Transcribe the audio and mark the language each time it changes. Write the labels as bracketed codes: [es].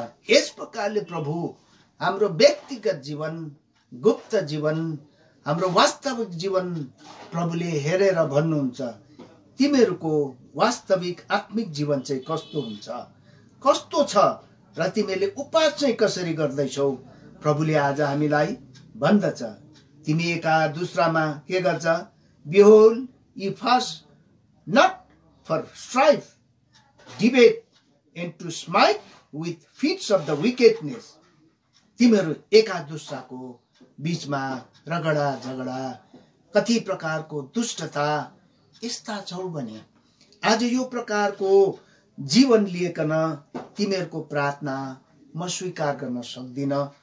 [ne] यस प्रकारले प्रभु हाम्रो व्यक्तिगत जीवन, गुप्त जीवन, हाम्रो वास्तविक जीवन प्रभुले हेरेर भन्नुहुन्छ तिमीहरूको वास्तविक आत्मिक जीवन चाहिँ कस्तो हुन्छ, कस्तो छ र तिमीले उपास चाहिँ कसरी गर्दैछौ? प्रभुले आज हामीलाई भन्दछ तिमी एका दुसरामा के गर्छ? [en] Behold, ye fast not for strife, debate, and to smite with feats of the wickedness. [ne] तिमीहरू एका दुसराको बीचमा रगडा झगडा, कति प्रकारको दुष्टता यस्ता छौ भने आज यो प्रकारको जीवन लिएकन तिमीहरूको प्रार्थना म स्वीकार गर्न सक्दिन।